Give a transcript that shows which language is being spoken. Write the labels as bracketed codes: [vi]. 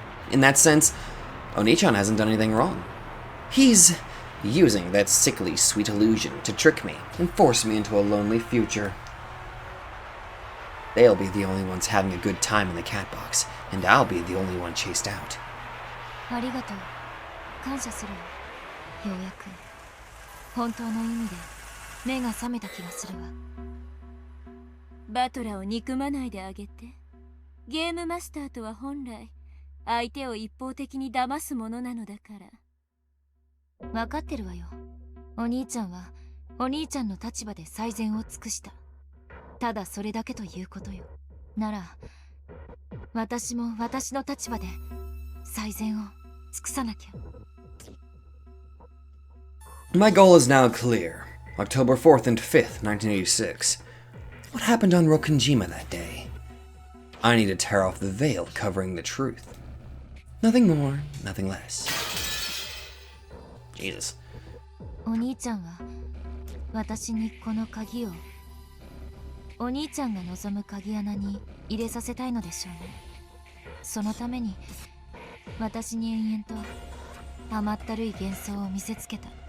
[en] In that sense, Oni-chan hasn't done anything wrong. He's using that sickly sweet illusion to trick me and force me into a lonely future. They'll be the only ones having a good time in the cat box, and I'll be the only one chased out. [ja] ありがとう。感謝するよ。ようやく本当の意味で目が覚めた気がするわ。バトラを憎まないであげて。ゲームマスターとは本来相手を一方的に騙すものなのだから。分かってるわよ。お兄ちゃんはお兄ちゃんの立場で最善を尽くした。ただそれだけということよ。なら私も私の立場で最善を尽くさなきゃ。 [en] My goal is now clear. October 4th and 5th, 1986. What happened on Rokunjima that day? I need to tear off the veil covering the truth. Nothing more, nothing less. Jesus. [ja] お兄ちゃんは私にこの鍵をお兄ちゃんが望む鍵穴に入れさせたいのでしょうね。そのために私に延々と甘ったるい幻想を見せつけた。